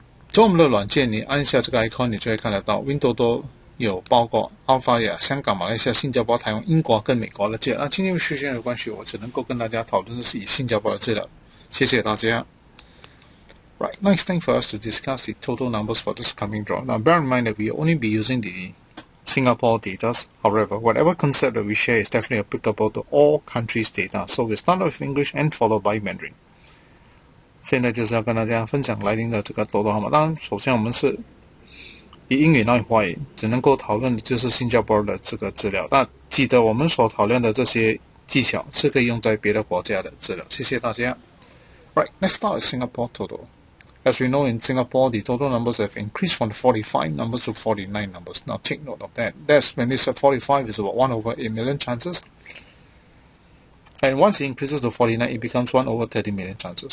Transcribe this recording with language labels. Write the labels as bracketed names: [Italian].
[Chinese] 从我们的软件，你按下这个 icon， 你就会看得到 WinToto 有包括澳大利亚、香港、马来西亚、新加坡、台湾、英国跟美国的资料。那今天因为时间的关系，我只能够跟大家讨论的是以新加坡的资料。谢谢大家。 [English] Right, now it's time for us to discuss the total numbers for this coming draw. Now bear in mind that we will only be using the Singapore data. However, whatever concept that we share is definitely applicable to all countries' data. So we'll start off with English and followed by Mandarin. [Chinese] 现在就是要跟大家分享来临的这个多多号码。当然，首先我们是以英语来华语，只能够讨论的就是新加坡的这个资料。那记得我们所讨论的这些技巧是可以用在别的国家的资料。谢谢大家。 [English] Right, let's start with Singapore total. As we know, in Singapore, the total numbers have increased from 45 numbers to 49 numbers. Now, take note of that. That's when it's at 45, it's about 1 over 8 million chances. And once it increases to 49, it becomes 1 over 30 million chances.